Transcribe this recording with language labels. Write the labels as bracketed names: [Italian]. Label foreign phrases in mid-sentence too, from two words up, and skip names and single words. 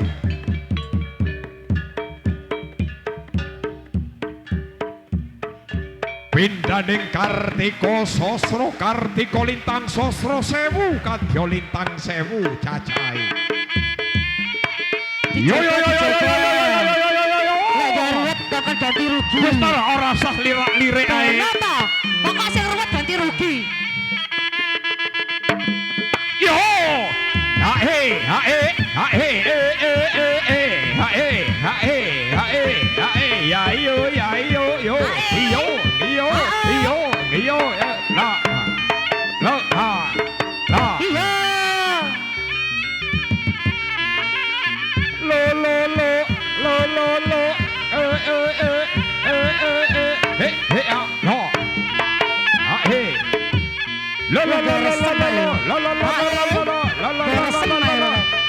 [Javanese] Pindaning Kartika Sasra, Kartika Lintang Sasra sewu kadya lintang sewu cacahe. Yo yo yo yo yo yo. Lek ruwet bakal ganti rugi. Wis ta ora usah lirik ae. Kenapa? Pokok sing ruwet ganti rugi. Yo. Ha he ha he ha he ha he ha he ha he ya yo yo yo yo yo yo la la la Iya. lo lo lo lo lo he he no ha he lo lo lo lo lo lo lo